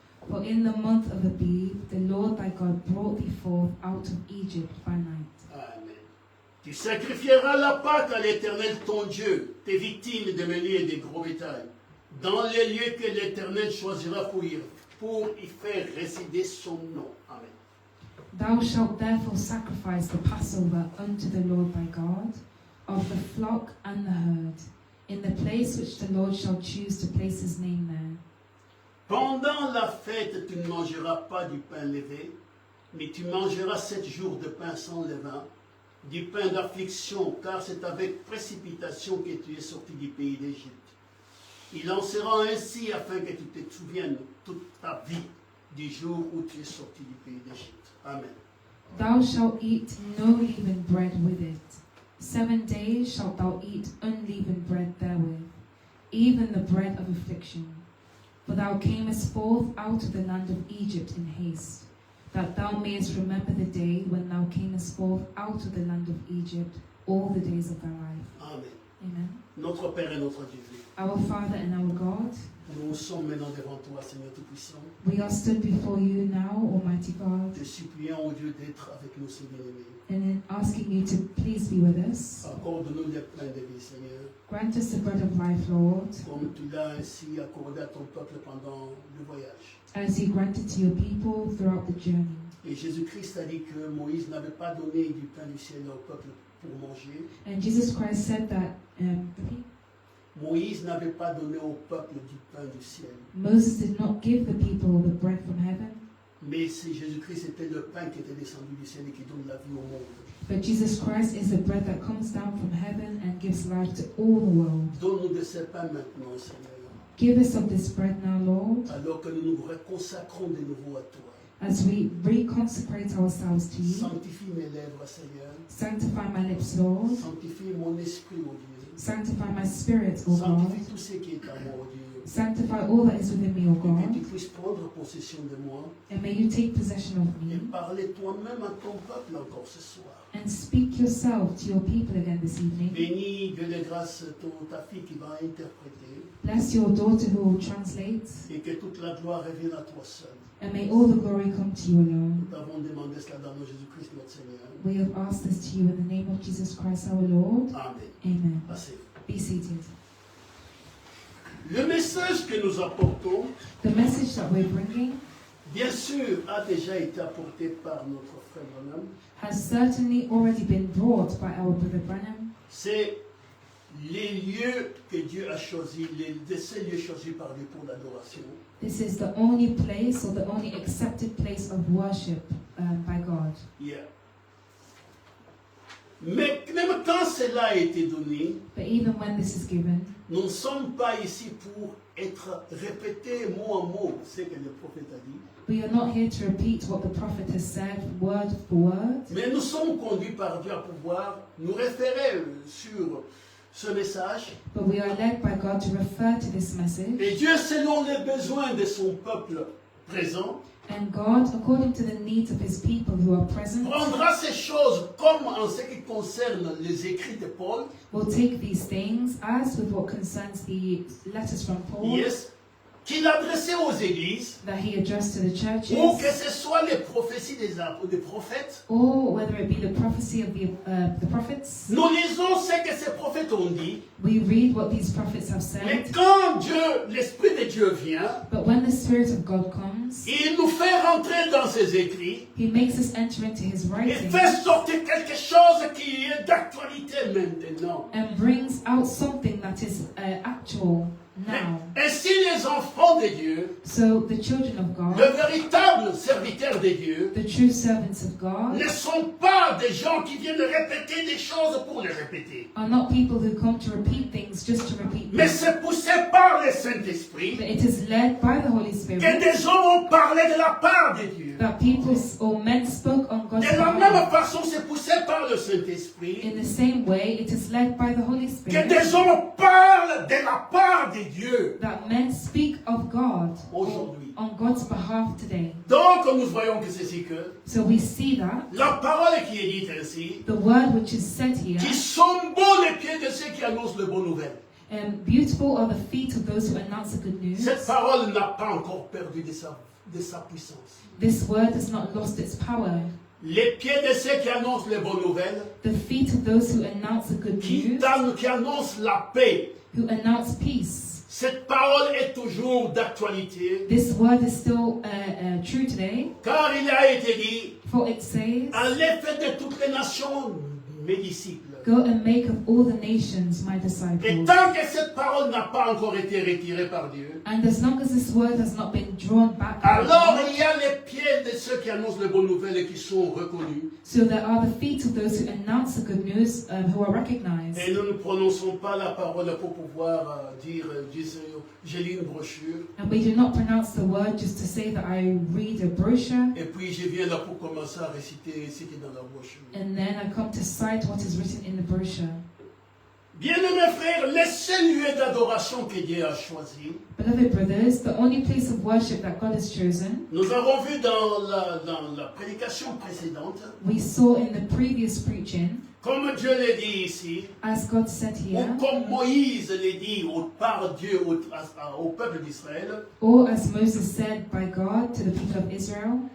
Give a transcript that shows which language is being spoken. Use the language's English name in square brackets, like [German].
[English] For in the month of Abib the Lord thy God brought thee forth out of Egypt by night. Amen. [French] Tu sacrifieras la Pâque à l'Éternel ton Dieu, tes victimes de menu et de gros bétail, dans les lieux que l'Éternel choisira pour y faire résider son nom. Amen. [English] Thou shalt therefore sacrifice the Passover unto the Lord thy God, of the flock and the herd, in the place which the Lord shall choose to place his name there. [French] Pendant la fête, tu ne mangeras pas du pain levé, mais tu mangeras 7 jours de pain sans levain, du pain d'affliction, car c'est avec précipitation que tu es sorti du pays d'Égypte. Il en sera ainsi afin que tu te souviennes toute ta vie du jour où tu es sorti du pays d'Égypte. Amen. [English] Thou shalt eat no leavened bread with it. 7 days shalt thou eat unleavened bread therewith, even the bread of affliction. For thou camest forth out of the land of Egypt in haste, that thou mayest remember the day when thou camest forth out of the land of Egypt all the days of thy life. Amen. Amen. [French] Notre Père et notre Dieu, [English] Our Father and our God, [French] nous sommes maintenant devant toi, Seigneur Tout-Puissant. [English] we are stood before you now, Almighty God, [French] Te suppliant, au Dieu, d'être avec nous, ces bien-aimés. [English] and in asking you to please be with us. [French] Accorde-nous le pain de vie, Seigneur, [English] Grant us the bread of life, Lord, [French] comme tu l'as ainsi accordé à ton peuple pendant le voyage. [English] as you granted to your people throughout the journey. [French] Et Jésus-Christ a dit que Moïse n'avait pas donné du pain du ciel au peuple pour manger. [English] And Jesus Christ said that [French] Moïse n'avait pas donné au peuple du pain du ciel. [English] Moses did not give the people the bread from heaven, [French] Mais c'est Jésus-Christ, c'était le pain qui était descendu du ciel et qui donne la vie au monde. [English] but Jesus Christ is the bread that comes down from heaven and gives life to all the world. [French] Donne-nous de ce pain maintenant, Seigneur, [English] Give us of this bread now, Lord, [French] alors que nous nous reconsacrons de nouveau à toi. [English] as we reconsecrate ourselves to you. [French] Sanctifie mes lèvres, Seigneur. [English] Sanctify my lips, Lord. [French] Sanctifie mon esprit, ô Dieu. [English] Sanctify my spirit, O God. [French] Sanctifie tout ce qui est à moi, ô Dieu. [English] Sanctify all that is within me, O [French] Et que [English] God. [French] tu puisses prendre possession de moi [English] And may you take possession of [French] et me parler toi-même à ton peuple encore ce soir. [English] and speak yourself to your people again this evening. [French] Bénis, Dieu de grâce, ta fille qui va interpréter [English] Bless your daughter who will translate, [French] et que toute la gloire revienne à toi seul. [English] and may all the glory come to you alone. [French] Nous t'avons demandé cela dans le nom de Jésus-Christ, notre Seigneur. [English] We have asked this to you in the name of Jesus Christ our Lord. Amen. Amen. [French] Assez. [English] Be seated. [French] Le message que nous apportons, [English] The message that we're bringing [French] bien sûr, a déjà été apporté par notre frère Branham. [English] has certainly already been brought by our brother Branham. [French] C'est les lieux que Dieu a choisis, les seuls lieux choisis par Dieu pour l'adoration. [English] This is the only place or the only accepted place of worship by God. Yeah. [French] Mais même quand cela a été donné, [English] But even when this is given, [French] nous ne sommes pas ici pour être répétés mot à mot ce que le prophète a dit. [English] we are not here to repeat what the prophet has said word for word, [French] Mais nous sommes conduits par Dieu à pouvoir nous référer sur ce message. [English] but we are led by God to refer to this message. [French] Et Dieu, selon les besoins de son peuple présent, [English] And God, according to the needs of his people who are present, [French] prendra ces choses comme en ce qui concerne les écrits de Paul. [English] will take these things, as with what concerns the letters from Paul Yes. [French] Qu'il adressait aux églises, [English] that he addressed to the [French] ou que [English] churches, [French] ce soit les prophéties des prophètes. [English] or whether it be the prophecy of the prophets. [French] Nous lisons ce que ces prophètes ont dit, [English] We read what these prophets have [French] mais [English] said, [French] quand l'Esprit de Dieu vient, [English] but when the Spirit of God comes, [French] il nous fait rentrer dans ses écrits [English] he makes us enter into his [French] et [English] writings [French] fait sortir quelque chose qui est d'actualité maintenant. [English] and brings out something that is actual now. [French] Ainsi, les enfants de Dieu, [English] So the children of [French] le [English] God, [French] véritable serviteur de Dieu, [English] the true servants of God, [French] ne sont pas des gens qui viennent répéter des choses pour les répéter. [English] are not people who come to repeat things just to repeat [French] Mais [English] them, [French] c'est poussé par le Saint-Esprit [English] but it is led by the Holy [French] que [English] Spirit [French] des hommes ont parlé de la part de Dieu. [English] that people or men spoke on God's [French] De la [English] behalf. [French] même façon, c'est poussé par le Saint-Esprit [English] In the same way, it is led by the Holy [French] que [English] Spirit [French] des hommes parlent de la part de Dieu [English] that men speak of God [French] aujourd'hui. [English] on God's behalf today. [French] Donc, nous voyons que ceci que [English] So we see that [French] la parole qui est dite ainsi, [English] the word which is said here, [French] qui sont beaux les pieds de ceux qui annoncent les bonnes nouvelles. [English] beautiful are the feet of those who announce the good news. [French] Cette parole n'a pas encore perdu de sa puissance. [English] This word has not lost its power. [French] Les pieds de ceux qui annoncent les bonnes nouvelles, [English] The feet of those who announce the good news, [French] qui annoncent la paix. [English] who announce peace. [French] Cette parole est toujours d'actualité, [English] This word is still true today, [French] car il a été dit, [English] for it says, [French] allez faites de toutes les nations mes disciples. [English] go and make of all the nations my [French] Et [English] disciples. [French] tant que cette parole n'a pas encore été retirée par Dieu, [English] And as long as this word has not been drawn back, [French] alors il y a les pieds de ceux qui annoncent les bonnes nouvelles et qui sont reconnus. [English] so there are the feet of those who announce the good news who are recognized. [French] Et nous ne prononçons pas la parole pour pouvoir dire, j'ai lu une brochure, [English] And we do not pronounce the word just to say that I read a brochure [French] et puis je viens là pour commencer à réciter ce qui est dans la brochure. [English] and then I come to cite what is written in the brochure. [French] Bien-aimés frères, les seuls lieux d'adoration que Dieu a choisis, [English] Beloved brothers, the only place of worship that God has chosen, [French] nous avons vu dans la prédication précédente, [English] we saw in the previous preaching, [French] comme Dieu l'a dit ici, [English] as God said [French] ou [English] here, [French] comme Moïse l'a dit par Dieu au peuple d'Israël, [English] or as Moses said by God to the people of Israel,